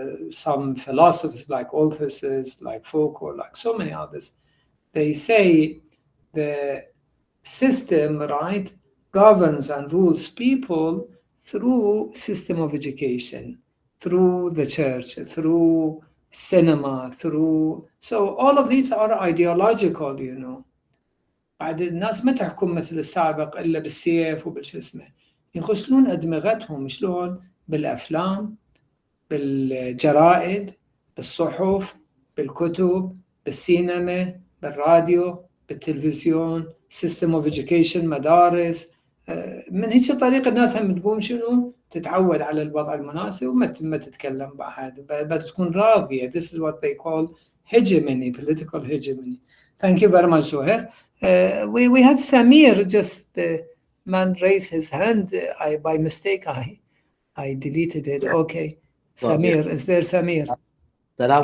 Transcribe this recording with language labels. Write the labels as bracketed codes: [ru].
[en] Some philosophers like Althusser, like Foucault, like so many others, they say the system, right, governs and rules people through system of education, through the church, through cinema, so all of these are ideological, you know. [ar] بعد الناس ما تحكم مثل السابق إلا بالسيف وبالشو اسمه، يغسلون أدمغتهم شلون؟ بالأفلام، بالجرائد، بالصحف، بالكتب، بالسينما، بالراديو، بالتلفزيون، [en] system of education، [ar] مدارس. من هيك طريقة الناس هم تقوم شنو؟ تتعود على الوضع المناسب وما تتكلم بعد، بتكون راضية. [en] This is what they call hegemony, political hegemony. Thank you very much, Zoher. We had Samir just man raise his hand. By mistake I deleted it. Okay, Samir, is there Samir? [ar] Salam